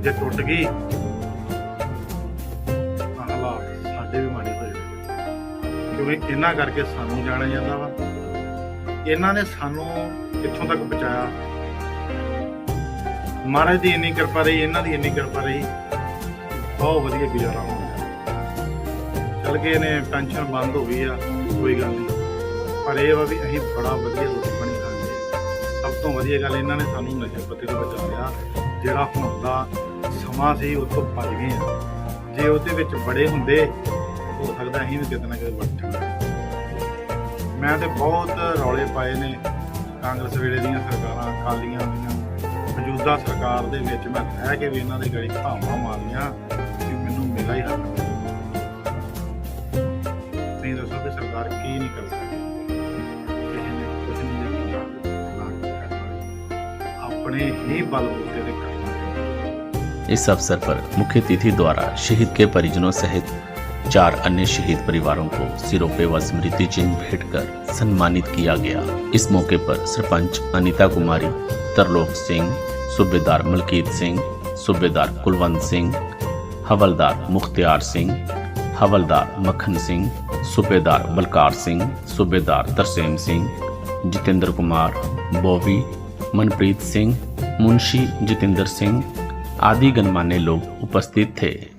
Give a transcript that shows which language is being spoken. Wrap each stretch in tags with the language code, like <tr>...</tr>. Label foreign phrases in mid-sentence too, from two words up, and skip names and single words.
<pa>ਜੇ ਟੁੱਟ ਗਈ ਤਾਂ ਹਾਲਾਤ ਸਾਡੇ ਵੀ ਮਾੜੇ ਹੋ ਜਾਣਗੇ, ਕਿਉਂਕਿ ਇਹਨਾਂ ਕਰਕੇ ਸਾਨੂੰ ਜਾਣਿਆ ਜਾਂਦਾ ਵਾ। ਇਹਨਾਂ ਨੇ ਸਾਨੂੰ ਕਿੱਥੋਂ ਤੱਕ ਪਹੁੰਚਾਇਆ, ਮਹਾਰਾਜ ਦੀ ਇੰਨੀ ਕਿਰਪਾ ਰਹੀ, ਇਹਨਾਂ ਦੀ ਇੰਨੀ ਕਿਰਪਾ ਰਹੀ। ਬਹੁਤ ਵਧੀਆ ਗੁਜ਼ਾਰਾ ਹੋ ਗਿਆ। ਚੱਲ ਗਏ ਨੇ ਪੈਨਸ਼ਨ ਬੰਦ ਹੋ ਗਈ ਆ, ਕੋਈ ਗੱਲ ਨਹੀਂ, ਪਰ ਇਹ ਵਾ ਵੀ ਅਸੀਂ ਬੜਾ ਵਧੀਆ ਰੋਟੀ ਪਾਣੀ ਖਾਂਦੇ ਆ। ਸਭ ਤੋਂ ਵਧੀਆ ਗੱਲ ਇਹਨਾਂ ਨੇ ਸਾਨੂੰ ਨਸ਼ੇ ਪੱਤੇ ਤੋਂ ਬਚਾ ਲਿਆ। ਜਿਹੜਾ ਹੁਣ ਦਾ ਸਮਾਂ ਸੀ ਉਸ ਤੋਂ ਬਚ ਗਏ ਆ। जे ਉਹਦੇ ਵਿੱਚ बड़े ਹੁੰਦੇ ਹੋ ਸਕਦਾ ਅਸੀਂ ਵੀ ਕਿਤੇ ਨਾ ਕਿਤੇ ਬਚ ਜਾਂਦੇ। ਮੈਂ ਤਾਂ ਬਹੁਤ ਰੌਲੇ ਪਾਏ ਨੇ ਕਾਂਗਰਸ ਵੇਲੇ ਦੀਆਂ ਸਰਕਾਰਾਂ, अकालीਆਂ ਦੀਆਂ, ਮੌਜੂਦਾ ਸਰਕਾਰ ਦੇ ਵਿੱਚ ਮੈਂ ਰਹਿ ਕੇ ਵੀ ਇਹਨਾਂ ਦੇ ਗੜੀ ਧਾਵਾਂ ਮਾਰੀਆਂ ਕਿ ਮੈਨੂੰ ਮਿਲਾ ਹੀ ਹੱਕ। ਤੁਸੀਂ ਦੱਸੋ ਕਿ ਸਰਕਾਰ ਕੀ ਨਹੀਂ ਕਰ ਸਕਦੀ? ਕਿਸੇ ਨੇ ਕੁਛ ਨਹੀਂ ਕੀਤਾ, ਨਾ ਕਰਨਾ, ਆਪਣੇ ਹੀ ਬਲਬੂਤੇ ਤੇ ਕਰਨਾ।</pa> <hi>इस अवसर पर मुख्य अतिथि द्वारा शहीद के परिजनों सहित 4 अन्य शहीद परिवारों को सिरोपे व स्मृति चिन्ह भेंट कर सम्मानित किया गया। इस मौके पर सरपंच अनीता कुमारी, तरलोक सिंह, सूबेदार मलकीत सिंह, सूबेदार कुलवंत सिंह, हवलदार मुख्तियार सिंह, हवलदार मक्खन सिंह, सूबेदार बलकार सिंह, सूबेदार तरसेम सिंह, जितेंद्र कुमार, बॉबी, मनप्रीत सिंह, मुंशी जितेंद्र सिंह आदि गणमान्य लोग उपस्थित थे।</hi>